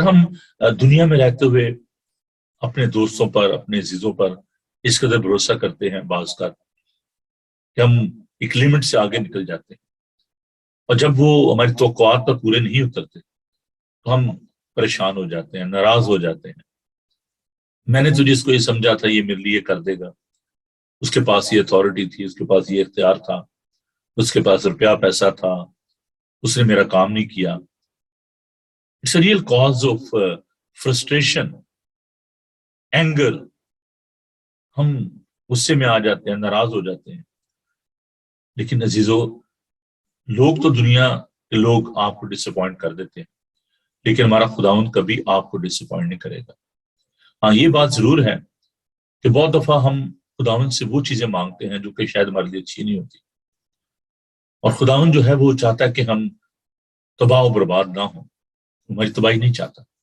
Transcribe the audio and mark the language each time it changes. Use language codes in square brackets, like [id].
[ur] ہم دنیا میں رہتے ہوئے اپنے دوستوں پر، اپنے عزیزوں پر اس قدر بھروسہ کرتے ہیں بعض کا کہ ہم ایک لمٹ سے آگے نکل جاتے ہیں، اور جب وہ ہماری توقعات پر پورے نہیں اترتے تو ہم پریشان ہو جاتے ہیں، ناراض ہو جاتے ہیں. میں نے تو جس کو یہ سمجھا تھا یہ میرے لیے کر دے گا، اس کے پاس یہ اتھارٹی تھی، اس کے پاس یہ اختیار تھا، اس کے پاس روپیہ پیسہ تھا، اس نے میرا کام نہیں کیا. [en] It's a real cause of frustration, anger. [ur] ہم غصے میں آ جاتے ہیں، ناراض ہو جاتے ہیں. لیکن عزیزو، لوگ تو دنیا کے لوگ آپ کو ڈس اپوائنٹ کر دیتے ہیں، لیکن ہمارا خداوند کبھی آپ کو ڈس اپوائنٹ نہیں کرے گا. ہاں یہ بات ضرور ہے کہ بہت دفعہ ہم خداوند سے وہ چیزیں مانگتے ہیں جو کہ شاید ہمارے لیے اچھی نہیں ہوتی، اور خداوند جو ہے وہ چاہتا ہے کہ ہم تباہ و برباد نہ ہوں. ہماری تباہی نہیں چاہتا.